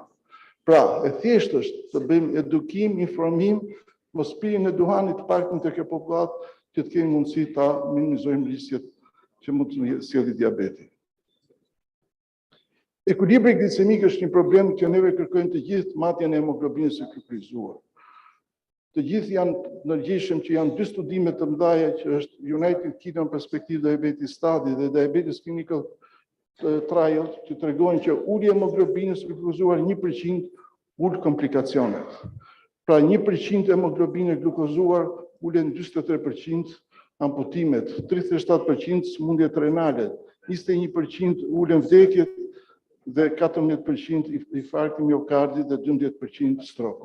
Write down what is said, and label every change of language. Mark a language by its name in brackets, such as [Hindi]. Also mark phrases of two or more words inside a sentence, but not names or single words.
[Albanian] Pra, e thjeshtë është të bëjmë edukim, informim, mos pirjen e duhanit të paktën tek popullat që të kemi mundësi ta minimizojmë rrezikët që mund të sjellë diabeti. Ekuilibri glicemik është një problem që neve kërkojmë të gjithë matjen e hemoglobinës së kriptizuar. Të gjithë janë ndërgjegjshëm që janë dy studime të mëdha që është United Kingdom Perspective Diabetes Study dhe Diabetes Clinical Trial që tregojnë që ulja e hemoglobinës së glukozuar 1% ul komplikacionet. Pra 1% hemoglobinë glukozuar ulen 43% amputimet, 37% smundjet renale, 21% ulen vdekjet dhe 14% infarkti miokardit dhe 12% stroku.